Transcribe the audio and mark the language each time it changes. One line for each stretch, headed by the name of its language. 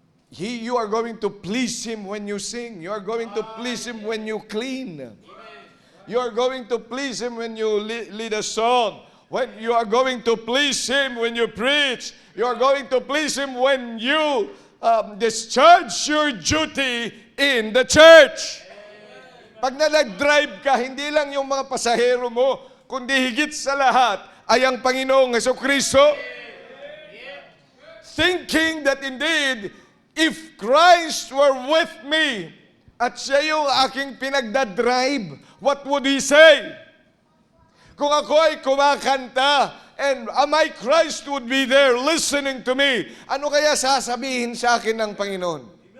English: You are going to please Him when you sing. You are going to please Him when you clean. You are going to please Him when you lead a song. When you are going to please Him when you preach. You are going to please Him when you discharge your duty in the church.
Filipino: Pag nag-drive ka, hindi lang yung mga pasahero mo, kundi higit sa lahat ay ang Panginoong Hesukristo.
English: Thinking that indeed, if Christ were with me
Filipino: at siya yung aking pinagdadrive,
English: what would He say?
Filipino: Kung ako ay kumakanta
English: and my Christ would be there listening to me,
Filipino: ano kaya sasabihin sa akin ng Panginoon?